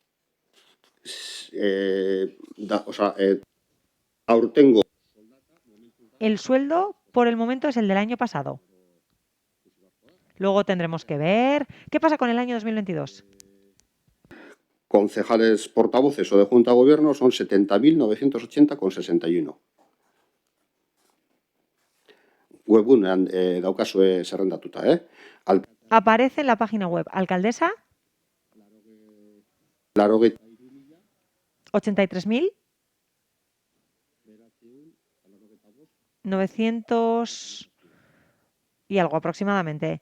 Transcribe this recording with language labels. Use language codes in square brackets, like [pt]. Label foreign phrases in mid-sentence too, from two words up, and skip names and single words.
[eu] aurtengo [es] el sueldo por el momento es el del año pasado. Luego tendremos que ver qué pasa con el año 2022. Concejales portavoces o de Junta de Gobierno son 70.980,61. [eu] Webunean daukazue zerrendatuta, [es] Aparece en la página web. Alcaldesa, 83.900 y algo aproximadamente.